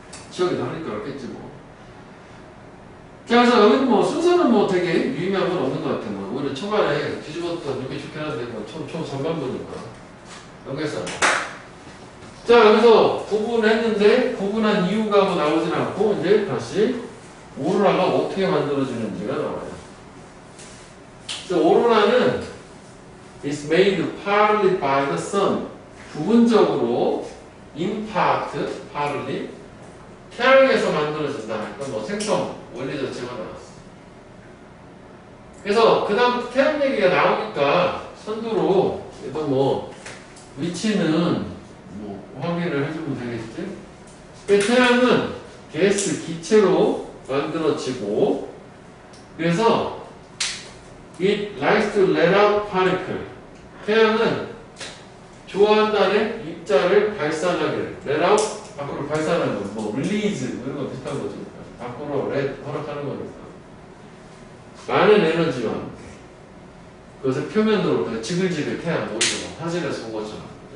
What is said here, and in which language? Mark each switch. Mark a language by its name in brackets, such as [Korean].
[Korean] 지역이 다르니까 그렇겠지 뭐. 자, 그래서 여기는 뭐 순서는 뭐 되게 유의미한 건 없는 것 같아. 뭐 오히려 초반에 뒤집었던 이렇게 좋긴 한데 뭐 총 전반부니까 연결사. 자, 여기서 구분했는데 구분한 이유가 뭐 나오진 않고 이제 다시 오로라가 어떻게 만들어지는지가 나와요. 그래서 오로라는 [English] is made partly by the sun. [Korean] 부분적으로 [English] in part, partly [Korean] 태양에서 만들어진다. 그러니까 뭐 생성 원리 자체가 나왔어. 그래서 그 다음부터 태양 얘기가 나오니까 선두로 그래도 뭐 위치는 뭐 확인을 해주면 되겠지. 태양은 가스 기체로 만들어지고 그래서 [English] it likes to let out particle. [Korean] 태양은 좋아한다는 입자를 발산하기를 let out 밖으로 발산하는 거, 뭐 release 이런 거 비슷한 거죠. 밖으로 let 허락하는 거니까 많은 에너지와 그것을 표면으로 지글지글 태양 오죠. 화질에서 온 거죠.